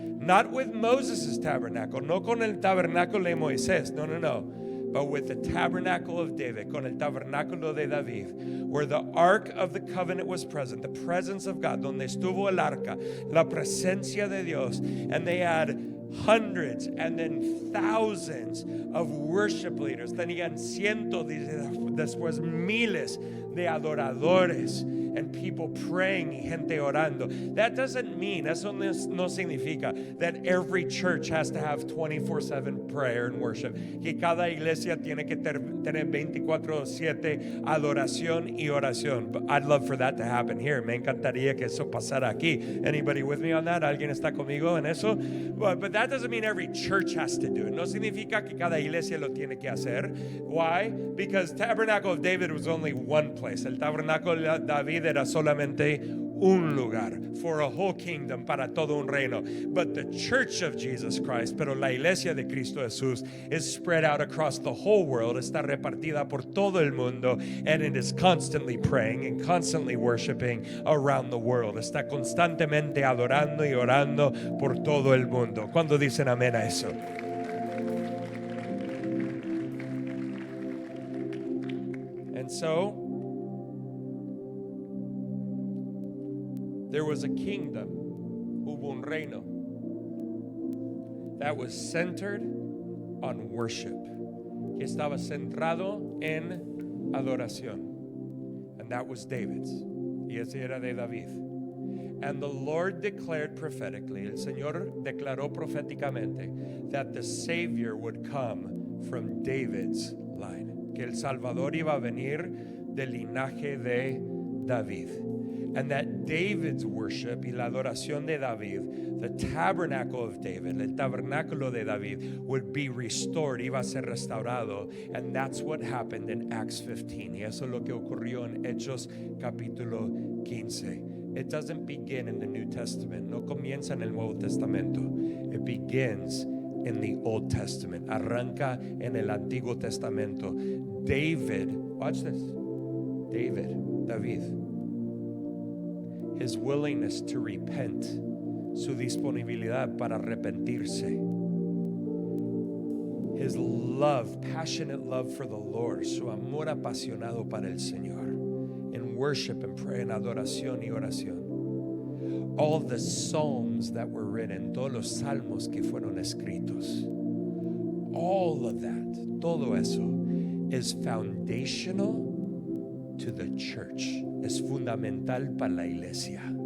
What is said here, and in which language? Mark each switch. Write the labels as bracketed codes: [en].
[en] Not with Moses' tabernacle, [es] no con el tabernáculo de Moisés, no, [en] but with the tabernacle of David, [es] con el tabernáculo de David, [en] where the ark of the covenant was present, the presence of God, [es] donde estuvo el arca, la presencia de Dios, [en] and they had hundreds and then thousands of worship leaders. [es] Tenían cientos, después miles de adoradores [en] and people praying [es] y gente orando. [en] That doesn't mean, [es] eso no significa [en] that every church has to have 24/7 prayer and worship. [es] Que cada iglesia tiene que tener 24/7 adoración y oración. [en] But I'd love for that to happen here. [es] Me encantaría que eso pasara aquí. [en] Anybody with me on that? [es] ¿Alguien está conmigo en eso? [en] But that doesn't mean every church has to do it. [es] No significa que cada iglesia lo tiene que hacer. [en] Why? Because Tabernacle of David was only one place. [es] El tabernáculo de David era solamente un lugar, [en] for a whole kingdom, [es] para todo un reino. [en] But the church of Jesus Christ, [es] pero la iglesia de Cristo Jesús, [en] is spread out across the whole world, [es] está repartida por todo el mundo, [en] and it is constantly praying and constantly worshiping around the world. [es] Está constantemente adorando y orando por todo el mundo. ¿Cuándo dicen amén a eso? [en] And so there was a kingdom, [es] hubo un reino, [en] that was centered on worship, [es] que estaba centrado en adoración. [en] And that was David's. [es] Y ese era de David. [en] And the Lord declared prophetically, [es] el Señor declaró proféticamente, [en] that the Savior would come from David's line, [es] que el Salvador iba a venir del linaje de David. [en] And that David's worship [es] y la adoración de David, [en] the tabernacle of David, [es] el tabernáculo de David, [en] would be restored, [es] iba a ser restaurado. [en] And that's what happened in Acts 15. [es] Y eso es lo que ocurrió en Hechos capítulo 15. [en] It doesn't begin in the New Testament. [es] No comienza en el Nuevo Testamento. [en] It begins in the Old Testament. [es] Arranca en el Antiguo Testamento. [en] David, watch this. David. His willingness to repent, [es] su disponibilidad para arrepentirse, [en] his love, passionate love for the Lord, [es] su amor apasionado para el Señor, [en] in worship and prayer, [es] en adoración y oración. [en] All the psalms that were written, [es] todos los salmos que fueron escritos, [en] all of that, [es] todo eso [en] is foundational to the church. [es] Es fundamental para la iglesia.